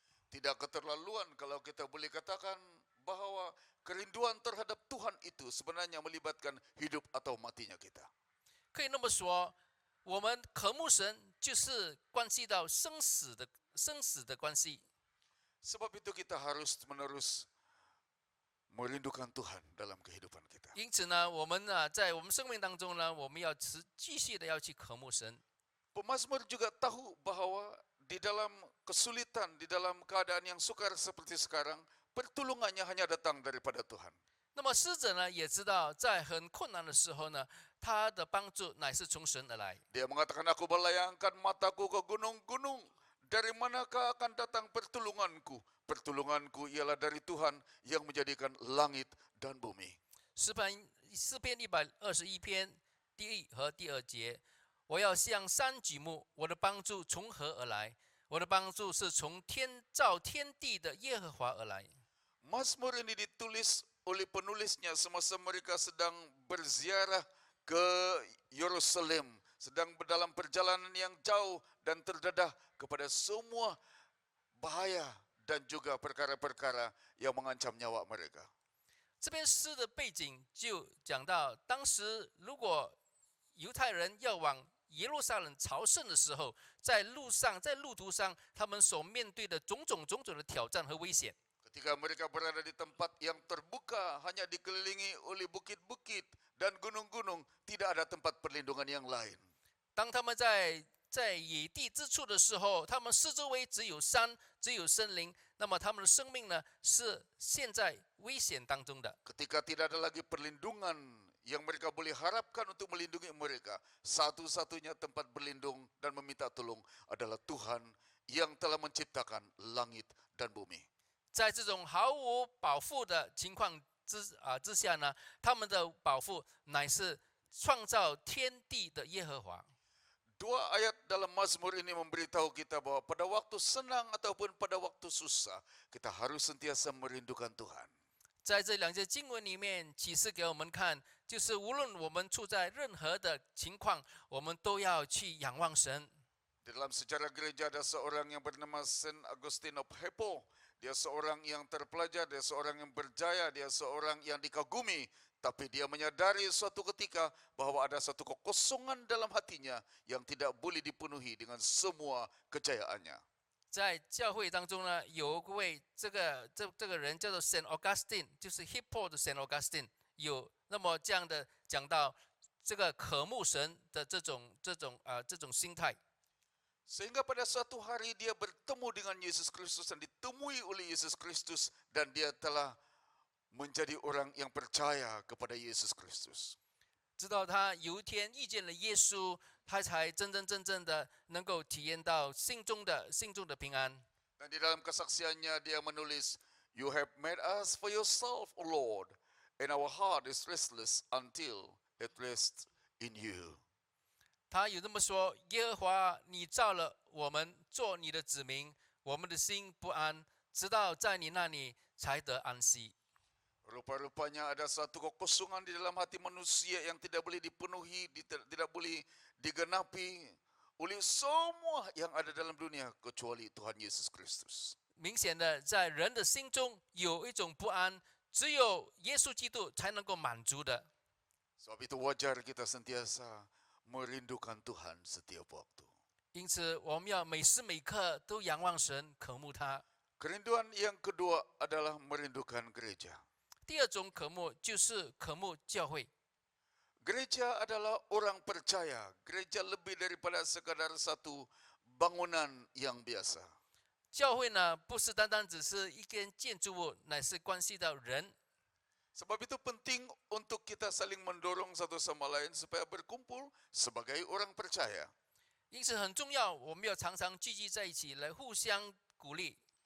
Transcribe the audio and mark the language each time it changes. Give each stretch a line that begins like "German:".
Malay: Tidak keterlaluan kalau kita boleh katakan bahwa kerinduan terhadap Tuhan itu sebenarnya melibatkan hidup atau matinya kita.
Chinese: 可以那么说，我们渴慕神就是关系到生死的关系。
Malay: Sebab itu kita harus menerus merindukan Tuhan dalam kehidupan kita.
Chinese: 因此呢，我们呢在我们生命当中呢，我们要继续的要去渴慕神。
Malay: Pemazmur juga tahu bahwa di dalam kesulitan, di dalam keadaan yang sukar seperti sekarang, pertolongannya hanya datang daripada Tuhan.
Chinese: 那么诗者呢也知道，在很困难的时候呢，他的帮助乃是从神而来。
Malay: Dia mengatakan, aku melayangkan mataku ke gunung-gunung. Dari manakah akan datang pertolonganku? Pertolonganku ialah dari Tuhan yang menjadikan langit dan bumi.
Chinese: 诗篇121篇第1和第2节，我要向山举目，我的帮助从何而来？我的帮助是从造天地的耶和华而来。
Malay: Mazmur ini ditulis oleh penulisnya semasa mereka sedang berziarah ke Yerusalem, sedang dalam perjalanan yang jauh dan terdedah kepada semua bahaya dan juga perkara-perkara yang mengancam nyawa mereka.
Chinese: 这篇诗的背景就讲到，当时如果犹太人要往耶路撒冷朝圣的时候，在路途上，他们所面对的种种的挑战和危险。
Malay: Ketika mereka berada di tempat yang terbuka, hanya dikelilingi oleh bukit-bukit dan gunung-gunung, tidak ada tempat perlindungan yang lain.
Chinese: 当他们在野地之处的时候，他们四周围只有山，只有森林，那么他们的生命呢是陷在危险当中的。
Malay: Ketika tidak ada lagi perlindungan yang mereka boleh harapkan untuk melindungi mereka, satu-satunya tempat berlindung dan meminta tolong adalah Tuhan yang telah menciptakan langit dan bumi.
Chinese: 在这种毫无保护的情况之下呢，他们的保护乃是创造天地的耶和华。
Malay: Dua ayat dalam Mazmur ini memberitahu kita bahwa pada waktu senang ataupun pada waktu susah, kita harus sentiasa merindukan Tuhan.
Chinese: 在这2节经文里面启示给我们看，就是无论我们处在任何的情况，我们都要去仰望神。
Malay: Dalam sejarah gereja ada seorang yang bernama Saint Augustine of Hippo. Dia seorang yang terpelajar, dia seorang yang berjaya, dia seorang yang dikagumi. Tapi dia menyadari suatu ketika bahwa ada satu kekosongan dalam hatinya yang tidak boleh dipenuhi dengan semua kejayaannya.
Chinese: 在教会当中呢，有一位这个人叫做 Saint Augustine， 就是 Hippo 的 Saint Augustine， 有那么这样的讲到这个渴慕神的这种心态。
Malay: Sehingga pada suatu hari dia bertemu dengan Yesus Kristus dan ditemui oleh Yesus Kristus dan dia telah menjadi orang yang percaya kepada Yesus Kristus.
Chinese: 直到他有一天遇见了耶稣，他才真正的能够体验到心中的平安。
Malay: Dan di dalam kesaksiannya dia menulis,
English: "You have made us for yourself, O Lord, and our heart is restless until it rests in you."
Chinese: 他有这么说：耶和华，你造了我们做你的子民，我们的心不安，直到在你那里才得安息。
Malay: Rupa-rupanya ada satu kekosongan di dalam hati manusia yang tidak boleh dipenuhi, tidak boleh digenapi oleh semua yang ada dalam dunia kecuali Tuhan Yesus Kristus.
Chinese: 明显的，在人的心中有一种不安，只有耶稣基督才能够满足的。
Malay: Sebab itu wajar kita sentiasa merindukan Tuhan setiap waktu.
Chinese: 因此，我们要每时每刻都仰望神，渴慕他。
Malay: Kerinduan yang kedua adalah merindukan gereja.
Chinese: 第二种渴慕就是渴慕教会。
Malay: Gereja adalah orang percaya. Gereja lebih daripada sekadar satu bangunan yang biasa.
Chinese: 教会呢，不是单单只是一间建筑物，乃是关系到人。
Malay: Sebab itu penting untuk kita saling mendorong satu sama lain supaya berkumpul sebagai orang percaya.
Chinese: 因此很重要，我们要常常聚集在一起，来互相鼓励，